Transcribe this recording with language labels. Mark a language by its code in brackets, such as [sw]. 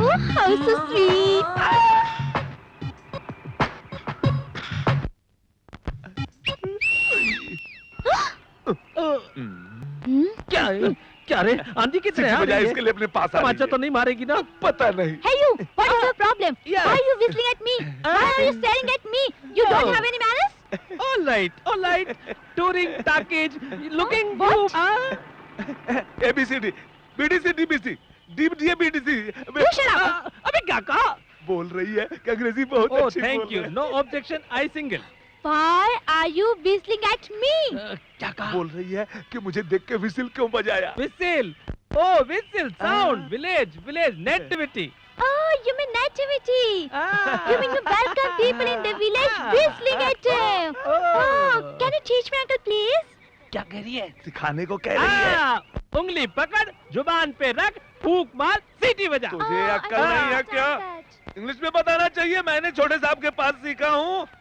[en] How so sweet. [hi] क्या है? क्या रे, आंधी कितने आ रही है? इसके लिए अपने पास आ तमाचा तो नहीं मारेगी ना? पता नहीं। [en] Hey you, what is your problem? Yeah. Why are you whistling at me? Why are you staring at me? You don't have any manners? All right. Touring package, looking What? good. ABCD, BDC, DBC, DBD, BDC। You shut up. [hi] अबे क्या कहा? बोल रही है कि अंग्रेजी बहुत [en] Oh, [hi] अच्छी [en] thank [hi] बोल [en] you. [hi] रही है। [en] No objection. I single. Why are you whistling at me? [hi] क्या कहा? बोल रही है कि मुझे देख के विसिल क्यों बजाया। [en] Whistle. Oh, whistle. Sound. Village. Nativity. Oh, you mean nativity. You mean you welcome people in the village whistling at them. Oh, can you teach me, uncle, please? [hi] क्या कह रही है? सिखाने को कह रही है। उंगली पकड़, जुबान पे रख, फूंक मार, सीटी बजा। तुझे अक्ल नहीं है क्या? इंग्लिश में बताना चाहिए, मैंने छोटे साहब के पास सीखा हूँ।